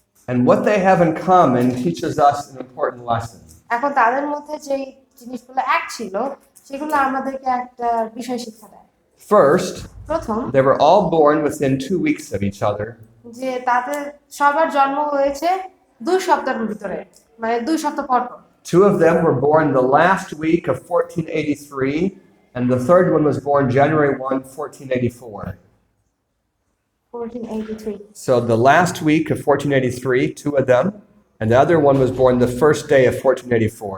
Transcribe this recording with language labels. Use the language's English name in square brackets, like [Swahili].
[English] And what they have in common teaches us an important lesson. [Bangla] এখন তাদের মধ্যে যে জিনিসগুলো এক ছিল সেগুলো আমাদেরকে একটা বিষয় শিক্ষা দেয়। [English] First, [Bangla] প্রথম, [English] they were all born within 2 weeks of each other. [Bangla] যে তাদের সবার জন্ম হয়েছে 2 সপ্তাহের ভিতরে, মানে 2 সপ্তাহ পর পর। [English] 2 of them were born the last week of 1483, and the third one was born January 1, 1484. 1483. So the last week of 1483, 2 of them, and the other one was born the first day of 1484.